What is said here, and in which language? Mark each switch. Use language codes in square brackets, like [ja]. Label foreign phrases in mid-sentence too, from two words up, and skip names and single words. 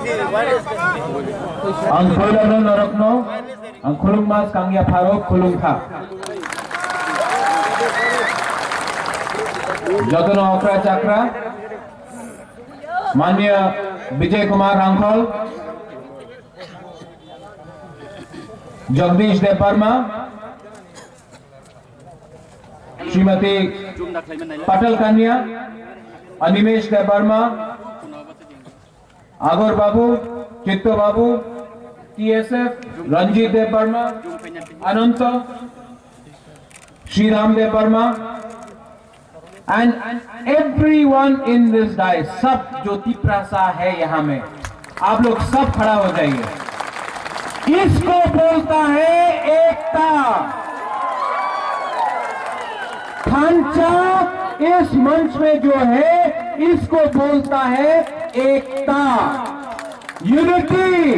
[trp] Ang khulung norokno, ang khulung mas kangya Farok khulung tha. Jotono Okra Chakra, [hi] माननीय विजय कुमार रांखल, जगदीश देव वर्मा, श्रीमती पटल कन्या, अनिमेश देव वर्मा, आगोर बाबू, चित्तो बाबू, TSF, रंजीत देव वर्मा, अनंत, श्रीराम देव वर्मा, [en] and everyone in this dais, [hi] सब जो तिप्रासा है यहाँ में, आप लोग सब खड़ा हो जाइए। इसको बोलता है एकता। खांचा इस मंच में जो है, इसको बोलता है एकता, यूनिटी।